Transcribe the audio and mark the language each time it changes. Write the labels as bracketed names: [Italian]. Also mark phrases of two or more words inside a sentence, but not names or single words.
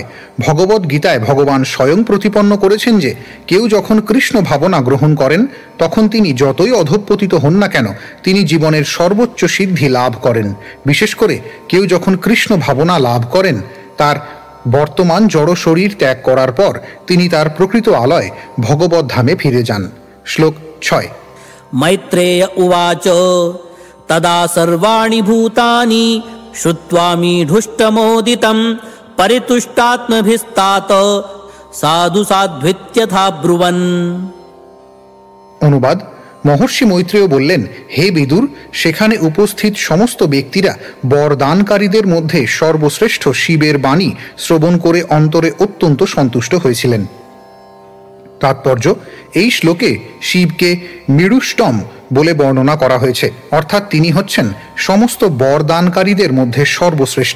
[Bangla] ভগবদ্ গীতায় ভগবান স্বয়ং প্রতিপন্ন করেছেন যে কেউ যখন কৃষ্ণ ভাবনা গ্রহণ করেন তখন তিনি যতই অধঃপতিত হন না কেন তিনি জীবনের সর্বোচ্চ সিদ্ধি লাভ করেন। বিশেষ করে কেউ যখন কৃষ্ণ ভাবনা লাভ করেন তার বর্তমান জড় শরীর ত্যাগ করার পর তিনি তার প্রকৃত আলয় ভগবদ্ ধামে ফিরে যান। শ্লোক 6। [Sanskrit] मैत्रेय उवाच तदा सर्वाणि भूतानि श्रुत्वा मीढुष्टमोदितं परितुष्टात्मभिस्तात साधु साध्वित्यथा ब्रुवन्। [Bangla] অনুবাদ: মহর্ষি মৈত্রেয় বললেন, হে বিদুর, সেখানে উপস্থিত সমস্ত ব্যক্তিরা বরদানকারীদের মধ্যে সর্বশ্রেষ্ঠ শিবের বাণী শ্রবণ করে অন্তরে অত্যন্ত সন্তুষ্ট হয়েছিলেন। তাৎপর্য: এই শ্লোকে শিবকে মীড়ুষ্টম বলে বর্ণনা করা হয়েছে, অর্থাৎ তিনি হচ্ছেন সমস্ত বরদানকারীদের মধ্যে সর্বশ্রেষ্ঠ।